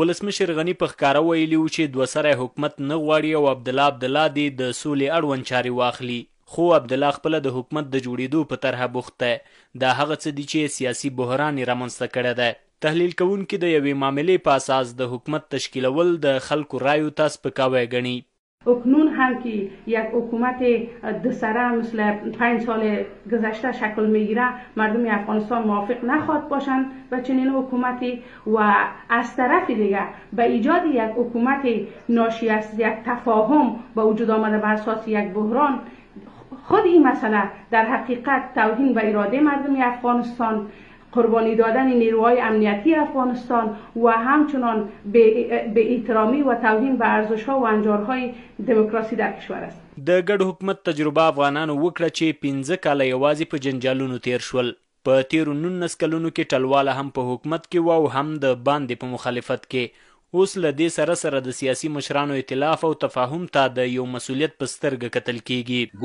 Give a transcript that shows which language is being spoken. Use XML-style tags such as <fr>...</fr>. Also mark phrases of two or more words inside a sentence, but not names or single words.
<ps>ولسمشر غني په ښکاره ویلي و چې دوه سری حکومت نه غواړي او عبدالله دې د سولې اړوند چارې واخلي. خو عبدالله خپله د حکومت د جوړېدو په طرحه بوخت دی. دا هغه څه دي چې سیاسي بحران یې رامنځته کړی دی. تحلیل کوونکي د یوې معاملې په اساس د حکومت تشکیلول د خلکو رایو ته سپکاوی ګڼي.</ps> <fa>اکنون هم که یک حکومت دو سره مثل 5 سال گذشته شکل میگیره، مردم افغانستان موافق نخواهد باشند به چنین حکومتی و از طرف دیگه به ایجاد یک حکومت ناشی از یک تفاهم به وجود آمده بر اساس یک بحران، خود این مسئله در حقیقت توهین به اراده مردم افغانستان، قربانی دادن نیروهای امنیتی افغانستان و همچنان به احترامی و توهین به ارزش‌ها و انجارهای دموکراسی در کشور است.</fa> <ps>د ګډ حکومت تجربه افغانانو وکړه چې 15 کاله یوازې په جنجالونو تیر شول. په تیرو 19 کلونو کې ټلواله هم په حکومت کې و او هم د باندې په مخالفت کې. اوس له دې سره د سیاسي مشرانو ائتلاف او تفاهم ته د یو مسؤلیت په سترګه کتل کیږي.</ps>